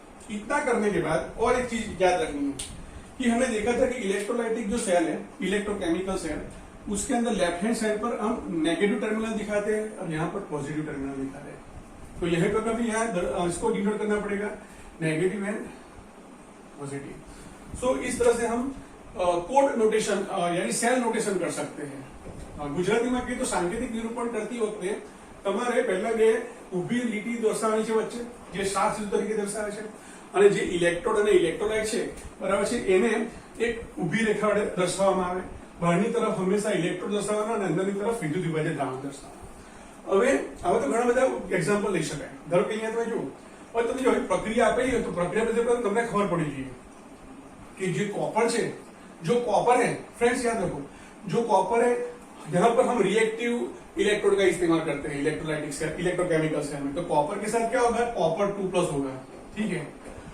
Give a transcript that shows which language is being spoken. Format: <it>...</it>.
<hi>इतना करने के बाद और एक चीज याद रखनी है कि हमने देखा था कि इलेक्ट्रोलाइटिक जो सेल है, इलेक्ट्रोकेमिकल सेल, उसके अंदर लेफ्ट हैंड साइड पर हम नेगेटिव टर्मिनल दिखाते हैं और यहाँ पर पॉजिटिव टर्मिनल दिखाते हैं। तो यह पर कभी यहाँ इसको डिनोट करना पड़ेगा नेगेटिव एंड पॉजिटिव। सो इस तरह से हम कोड नोटेशन यानी सेल नोटेशन कर सकते हैं।</hi> <gu>ગુજરાતીમાં કહીએ તો સાંકેતિક નિરૂપણ કરતી વખતે તમારે પહેલા જે ઊભી લીટી દર્શાવવાની છે વચ્ચે, જે સાત સીધું તરીકે દર્શાવે છે, અને જે ઇલેક્ટ્રોડ અને ઇલેક્ટ્રોલાઇટ છે બરાબર છે એને એક ઊભી રેખા વડે દર્શાવવામાં આવે। બહારની તરફ હંમેશા ઇલેક્ટ્રોડ દર્શાવવાના અને અંદરની તરફ વિદ્યુત વિભાજન દ્રાવણ દર્શાવવાના। હવે આવા તો ઘણા બધા એક્ઝામ્પલ લઈ શકાય। ધારો કે અહીંયા તમે જુઓ, હવે તમે જો પ્રક્રિયા આપેલી હોય તો પ્રક્રિયા પછી તમને ખબર પડી જોઈએ</gu> <hi>कि जो कॉपर है, जो कॉपर है फ्रेंड्स याद रखो, जो कॉपर है यहाँ पर हम रिएक्टिव इलेक्ट्रोड का इस्तेमाल करते हैं इलेक्ट्रोलाइटिक सेल, इलेक्ट्रोकेमिकल सेल में। तो कॉपर के साथ क्या होगा, कॉपर 2+ होगा, ठीक है।</hi>